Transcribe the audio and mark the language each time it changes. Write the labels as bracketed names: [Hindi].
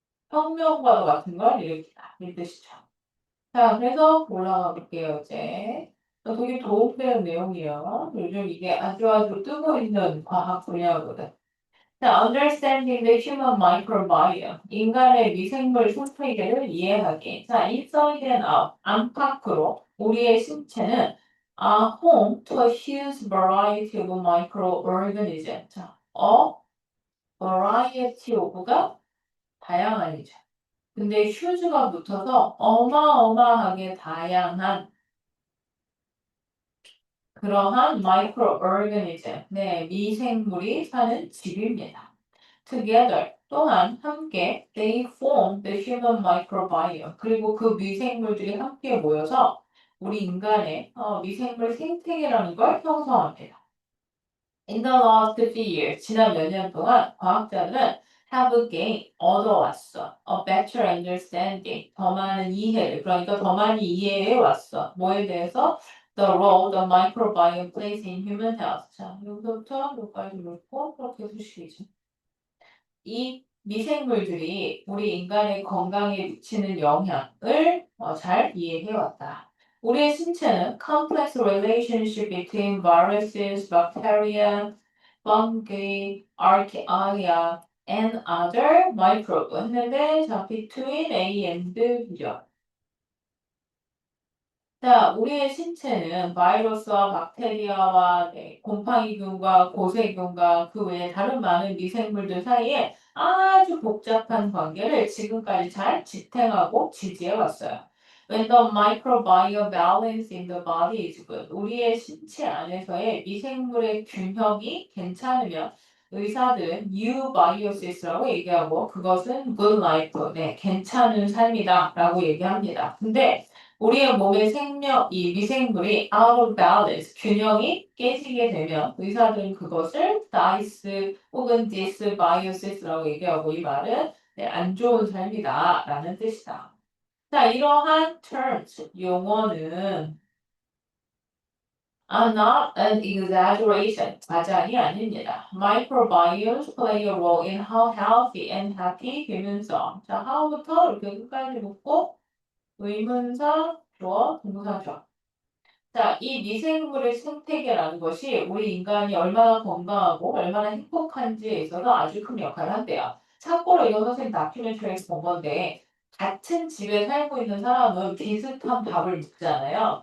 [Korean] 혁명과도 같은 걸 일으키다. 이 뜻이죠. 자, 그래서 올라가 볼게요, 이제. 되게 도움되는 내용이에요. 요즘 이게 아주 뜨고 있는 과학 분야거든. [English] 자, understanding the human microbiome. [Korean] 인간의 미생물 생태계를 이해하기. [English] 자, inside and out. [Korean] 안팎으로 우리의 신체는 [English] are home to a huge variety of microorganisms. [Korean] 자, [English] variety of [Korean] 가 다양한이죠. 근데 huge가 붙어서 어마어마하게 다양한 그러한 마이크로오르가니즘, 네, 미생물이 사는 집입니다. [English] Together, [Korean] 또한 함께, [English] they form the human microbiome. [Korean] 그리고 그 미생물들이 함께 모여서 우리 인간의 미생물 생태계라는 걸 형성합니다. [English] In the last few years, [Korean] 지난 몇 년 동안 과학자들은 [English] have gained, [Korean] 얻어왔어. [English] A better understanding, [Korean] 더 많은 이해를, 그러니까 더 많이 이해해 왔어. 뭐에 대해서? [English] The role the microbiome plays in human health. [Korean] 자, 여기서부터 여기까지 읽고 그렇게 수식이죠. 이 미생물들이 우리 인간의 건강에 미치는 영향을 잘 이해해왔다. 우리의 신체는 [English] complex relationship between viruses, bacteria, fungi, archaea, and other microbes [Korean] 했는데 자, [English] between A and B죠. [Korean] 자, 우리의 신체는 바이러스와 박테리아와 곰팡이균과 고세균과 그 외에 다른 많은 미생물들 사이에 아주 복잡한 관계를 지금까지 잘 지탱하고 지지해 왔어요. [English] When the microbiome balance in the body is good. [Korean] 우리의 신체 안에서의 미생물의 균형이 괜찮으면 의사들은 eubiosis 라고 얘기하고 그것은 [English] good life, [Korean] 네, 괜찮은 삶이다 라고 얘기합니다. 근데 우리의 몸의 이 미생물이 [English] out of balance, [Korean] 균형이 깨지게 되면 의사들은 그것을 dice 혹은 dysbiosis라고 얘기하고 이 말은 네, 안 좋은 삶이다 라는 뜻이다. 자, 이러한 terms, 용어는 [English] are not an exaggeration, [Korean] 과장이 아닙니다. [English] Microbiomes play a role in how healthy and happy humans are. [Korean] 자, how부터 이렇게 끝까지 묶고 의문사, 주어, 동사, 주어. 자, 이 미생물의 생태계라는 것이 우리 인간이 얼마나 건강하고 얼마나 행복한지에 있어서 아주 큰 역할을 한대요. 참고로 이거 선생님 다큐멘터리에서 본 건데 같은 집에 살고 있는 사람은 비슷한 밥을 먹잖아요.